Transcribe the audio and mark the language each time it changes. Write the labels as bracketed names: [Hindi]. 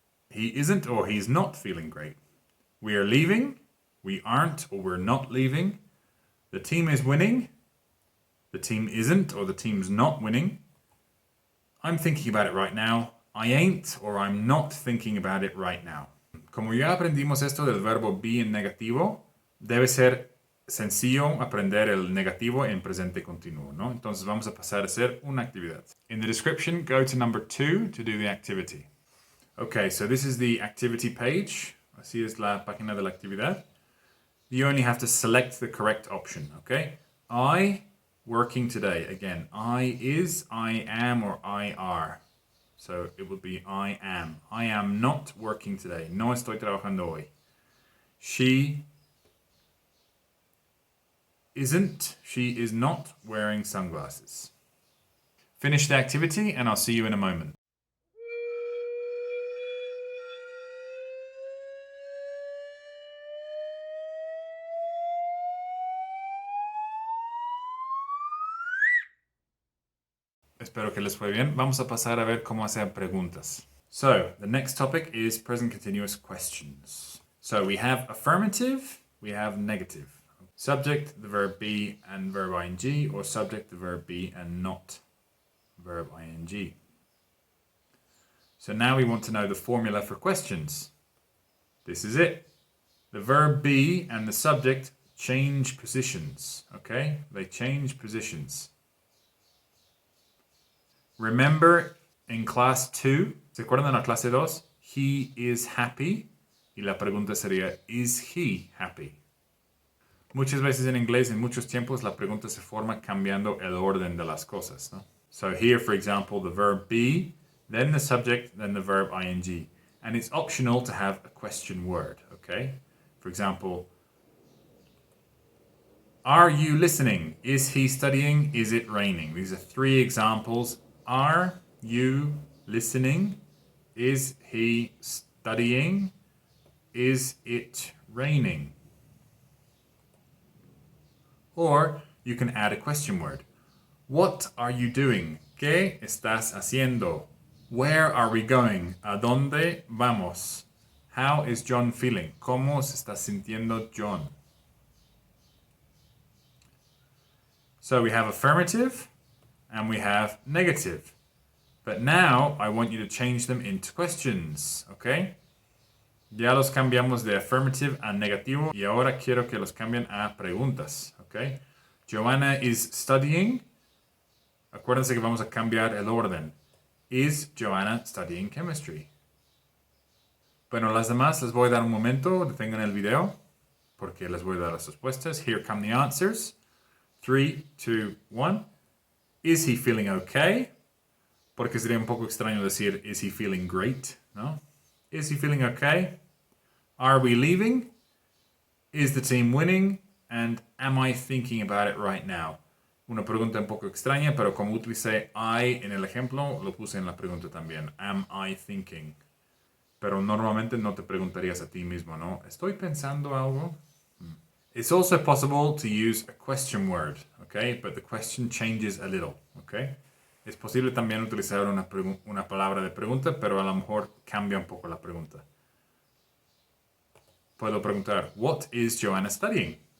[English] He isn't or he's not feeling great. We are leaving. We aren't or we're not leaving. The team is winning. The team isn't or the team's not winning. I'm thinking about it right now. I ain't or I'm not thinking about it right now. [Spanish] Como ya aprendimos esto del verbo be en negativo, debe ser sencillo aprender el negativo en presente continuo, ¿no? Entonces vamos a pasar a hacer una actividad. [English] In the description, go to number 2 to do the activity. Okay, so this is the activity page. [Spanish] Así es la página de la actividad. [English] You only have to select the correct option, okay? I, working today. Again, I is, I am, or I are. So it would be I am. I am not working today. [Spanish] No estoy trabajando hoy. [English] She isn't, she is not wearing sunglasses. Finish the activity and I'll see you in a moment. [Spanish] Espero que les fue bien. Vamos a pasar a ver cómo hacer preguntas. [English] So, the next topic is present continuous questions. So, we have affirmative, we have negative. Subject, the verb be and verb ing, or subject, the verb be and not verb ing. So now we want to know the formula for questions. This is it. The verb be and the subject change positions, okay? They change positions. Remember in class 2, [Spanish] ¿se acuerdan en la clase 2? [English] He is happy. [Spanish] Y la pregunta sería, [English] is he happy? [Spanish] Muchas veces en inglés, en muchos tiempos, la pregunta se forma cambiando el orden de las cosas, ¿no? [English] So here, for example, the verb be, then the subject, then the verb ing. And it's optional to have a question word, okay? For example, are you listening? Is he studying? Is it raining? These are 3 examples. Are you listening? Is he studying? Is it raining? Or you can add a question word. What are you doing? [Spanish] ¿Qué estás haciendo? [English] Where are we going? [Spanish] ¿A dónde vamos? [English] How is John feeling? [Spanish] ¿Cómo se está sintiendo John? [English] So we have affirmative and we have negative. But now I want you to change them into questions, okay? [Spanish] Ya los cambiamos de affirmative a negativo y ahora quiero que los cambien a preguntas, okay? [English] Joanna is studying. [Spanish] Acuérdense que vamos a cambiar el orden. [English] Is Joanna studying chemistry? [Spanish] Bueno, las demás les voy a dar un momento, detengan el video, porque les voy a dar las respuestas. [English] Here come the answers. 3, 2, 1. Is he feeling okay? [Spanish] Porque sería un poco extraño decir, [English] is he feeling great? ¿No? Is he feeling okay? Are we leaving? Is the team winning? And am I thinking about it right now? [Spanish] Una pregunta un poco extraña, pero como utilicé I en el ejemplo, lo puse en la pregunta también. [English] Am I thinking? [Spanish] Pero normalmente no te preguntarías a ti mismo, ¿no? ¿Estoy pensando algo? [English] It's also possible to use a question word, okay? But the question changes a little, okay? [Spanish] Es posible también utilizar una palabra de pregunta, pero a lo mejor cambia un poco la pregunta. Puedo preguntar, [English] what is Joanna studying?